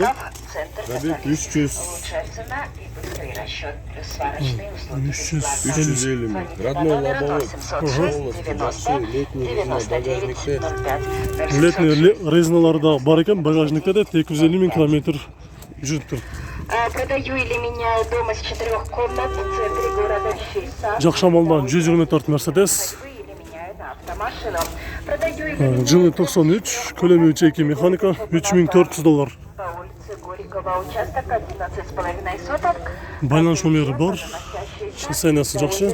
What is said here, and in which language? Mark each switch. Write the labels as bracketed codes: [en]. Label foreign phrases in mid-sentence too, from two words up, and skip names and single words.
[ky] Пробег 350 миң. [ru] Родной лобовой. [ky] Летний резиналары да бар экен, багажникте дейт, 250 миң километр жүрүптүр. [ru] Продаю или меняю дом из 4 комнат в центре города Чиса. [ky] Жакшы амалда 124 Mercedes. Жылы 93, көлөмү 3.2 механика, $3400. Байланыш номери бар. Состояниясы жакшы.